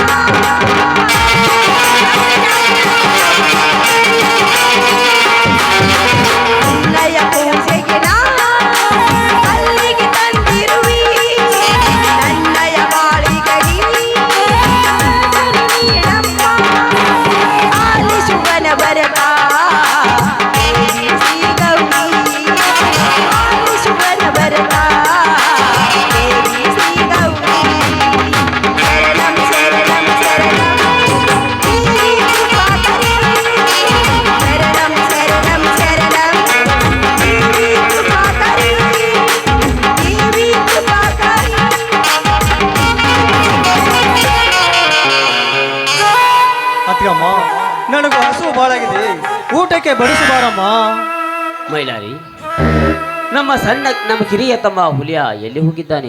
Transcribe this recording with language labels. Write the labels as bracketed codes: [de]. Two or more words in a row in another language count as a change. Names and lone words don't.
[kn] ನಿನ್ನಯ ಪೂಜೆಗೆ ನಾ ಮಲ್ಲಿಗೆ ತಂದಿರುವಿ ನನ್ನಯ ಬಾಳಿಗೆ ನೀ ಬೆಳಕನ್ನು ನೀಡಮ್ಮ. ಆಲಿಸುವನ ವರತ ದೇವಿ ಶ್ರೀ ಗೌರಿ ಆಲಿಸುವನ ವರತ ದೇವಿ ಶ್ರೀ ಗೌರಿ ಶರಣಂ ಶರಣಂ ಶರಣಂ ದೇವಿ ಕೃಪಾಕರಿ ಶರಣಂ ಶರಣಂ ಶರಣಂ ದೇವಿ ಕೃಪಾಕರಿ ದೇವಿ ಕೃಪಾಕರಿ. ಅತ್ತಿಗಮ್ಮ, ನನಗೂ ಹಸು ಬಾಳಾಗಿದೆ, ಊಟಕ್ಕೆ ಬಡಿಸಬಾರಮ್ಮ. ಮೈಲಾರಿ ನಮ್ಮ ಕಿರಿಯ ತಮ್ಮ ಹುಲಿಯ ಎಲ್ಲಿ ಹೋಗಿದ್ದಾನೆ?